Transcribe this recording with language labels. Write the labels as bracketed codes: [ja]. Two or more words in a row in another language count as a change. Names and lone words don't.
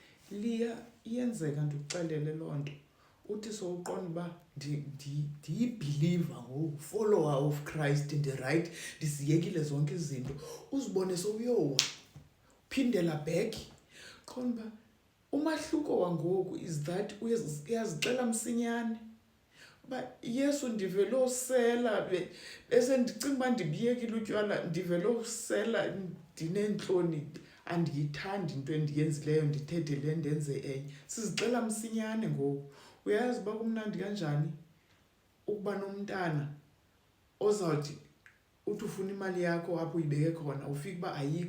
[xh] liya iyenzeka ndikuxelele loo nto uthi sowuqonda uba ndiyibhiliva ngoku, [en] follower of Christ, [xh] ndirayithi, ndiziyekile zonke izinto, uzibone sowuyowa phindela back. Qonda uba umahluko wangoku is that uyazixela msinyane uba Yesu ndivele usela, bese ndicinga uba ndibiyekile utywala, ndivele usela ndineentloni, andiyithandi into endiyenzileyo, ndithethe le ndenze enye. Sizixela msinyane ngoku. Uyazi uba kumnandi kanjani ukuba nomntana ozawuthi uthi ufuna imali yakho apho uyibeke khona, ufike uba ayikho.